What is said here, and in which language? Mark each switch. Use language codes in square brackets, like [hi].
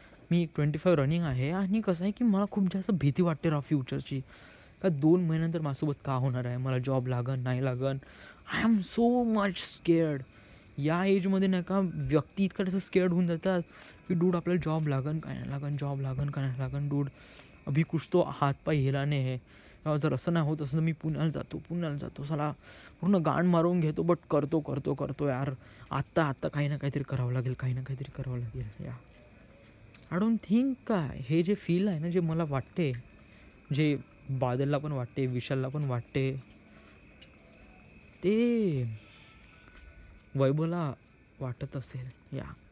[mr] मी 25 running आहे, आणि कसं आहे की मला खूप जास्त भीती वाटते राव फ्युचरची. का 2 महिन्यानंतर माझ्यासोबत का होणार आहे, मला जॉब लागन नाही लागन. [en] I am so much scared. [mr] या एजमध्ये नाही का व्यक्ती इतकं तसं स्केअर्ड होऊन जातात की डूड आपल्याला जॉब लागन काय नाही लागन, जॉब लागन काय नाही लागन. [hi] डूड अभी कुछ तो हातपाय हिलाने है. [mr] जर असं नाही होत असं तर मी पुण्याला जातो साला पूर्ण गाण मारून घेतो, बट करतो यार. आत्ता काही ना काहीतरी करावं लागेल या. [en] I don't think [mr] काय हे जे फील आहे ना, जे मला वाटते, जे बादलला पण वाटते, विशालला पण वाटते, ते वैभवला वाटत असेल या.